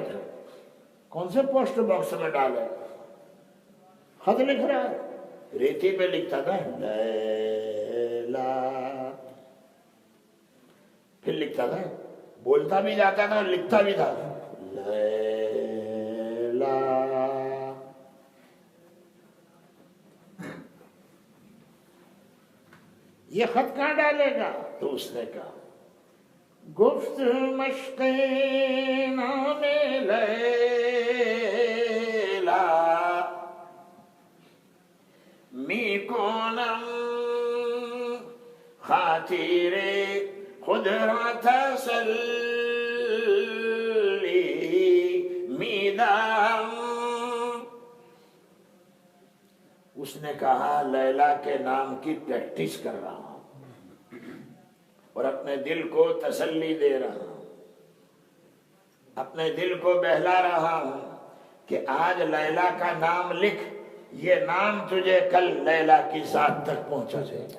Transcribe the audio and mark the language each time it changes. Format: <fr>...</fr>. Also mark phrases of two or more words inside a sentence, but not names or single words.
<ur>تو کون سے پوسٹ باکس میں ڈالے؟ خط لکھ رہا ہے، ریتی پہ لکھتا تھا لیلا، پھر لکھتا تھا، بولتا بھی جاتا تھا اور لکھتا بھی تھا لیلا. یہ خط کہاں ڈالے گا؟ تو اس نے کہا</ur> <fa>گفت مشق نام لیلا می کنم خاطر خود را تسلی می دهم.</fa> <ur>اس نے کہا لیلا کے نام کی پریکٹس کر رہا ہوں اور اپنے دل کو تسلی دے رہا ہوں، اپنے دل کو بہلا رہا ہوں کہ آج لیلا کا نام لکھ، یہ نام تجھے کل لیلا کی ذات تک پہنچا دے گا.</ur>